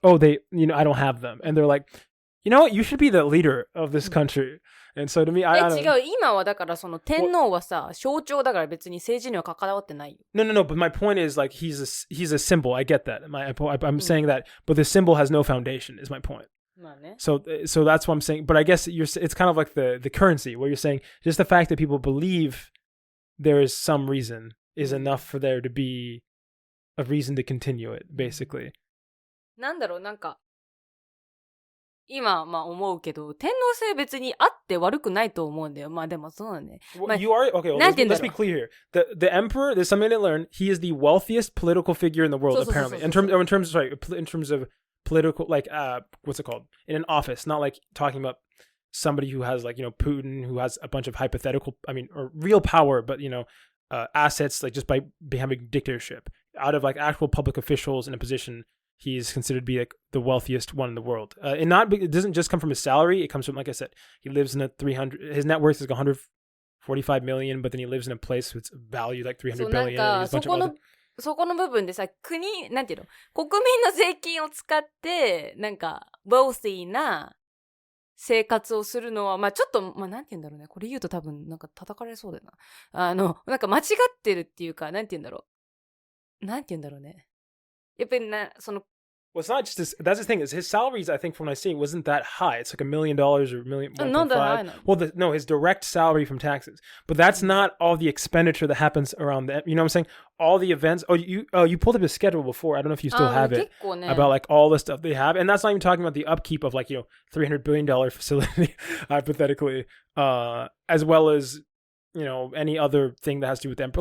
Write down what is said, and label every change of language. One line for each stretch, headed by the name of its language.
English: Oh, I don't have them, and they're like, you know what, you should be the leader of this country. And so to me, I don't know.
Japanese: 違う、今はだから天皇はさ、象徴だから別に政治には関わってないよ。
English: No, but my point is like he's a symbol. I get that. I'm saying that, but the symbol has no foundation is my point. So that's what I'm saying. But I guess it's kind of like the currency where you're saying just the fact that people believe there is some reason is enough for there to be a reason to continue it, basically.
Japanese: なんだろう、なんか今思うけど、天皇制別にあって悪くないと思うんだよ。でもそうだね。
English: You are okay. Well, let's be clear here. The emperor, there's something to learn. He is the wealthiest political figure in the world, apparently. In terms of political, like what's it called? In an office, not like talking about somebody who has like Putin, who has a bunch of hypothetical, or real power, but assets like just by having dictatorship. Out of like actual public officials in a position, he's considered to be like the wealthiest one in the world. It doesn't just come from his salary. It comes from, like I said, he lives in his net worth is like 145 million, but then he lives in a place that's valued like 300 billion.
Japanese: そこの部分でさ、なんていうの、国民の税金を使って、なんか、wealthy な生活をするのは、ちょっと、なんていうんだろうね。これ言うと多分、なんか叩かれそうだよな。なんか間違ってるっていうか、なんていうんだろうね。やっぱり
English: Well, it's not just this. That's the thing is his salaries. I think from what I see wasn't that high. It's like $1 million or Not that high. Well, his direct salary from taxes. But that's not all the expenditure that happens around the. You know what I'm saying? All the events. Oh, you pulled up his schedule before. I don't know if you still have it about like all the stuff they have, and that's not even talking about the upkeep of like $300 billion facility hypothetically, as well as any other thing that has to do with the emperor.